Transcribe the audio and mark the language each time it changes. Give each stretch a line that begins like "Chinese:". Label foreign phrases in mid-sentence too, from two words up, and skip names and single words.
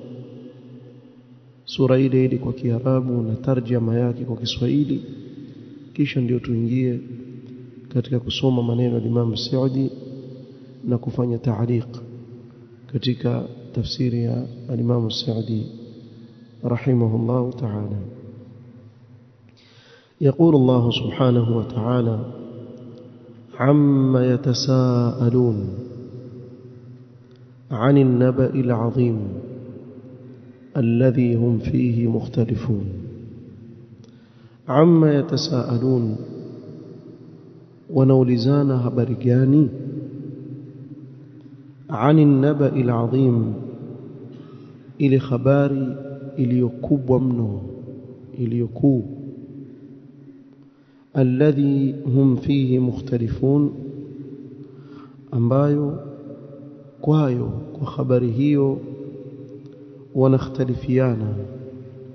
Swahili: sura ile kwa Kiarabu na tarjama yake kwa Kiswahili, kisha ndio tuingie katika kusoma maneno ya Imam Saadi na kufanya taaliq katika tafsiri ya Imam Saadi
Arabic: رحمه الله تعالى. يقول الله سبحانه وتعالى: عما يتساءلون عن النبأ العظيم الذي هم فيه مختلفون. عما يتساءلون،
Swahili: wanaulizana habari gani?
Arabic: Ani النبأ العظيم،
Swahili: ile habari iliyokubwa mno, iliyokuu.
Arabic: الذي هم فيه مختلفون,
Swahili: ambayo kwayo, kwa habari hiyo wanakhtalifiana.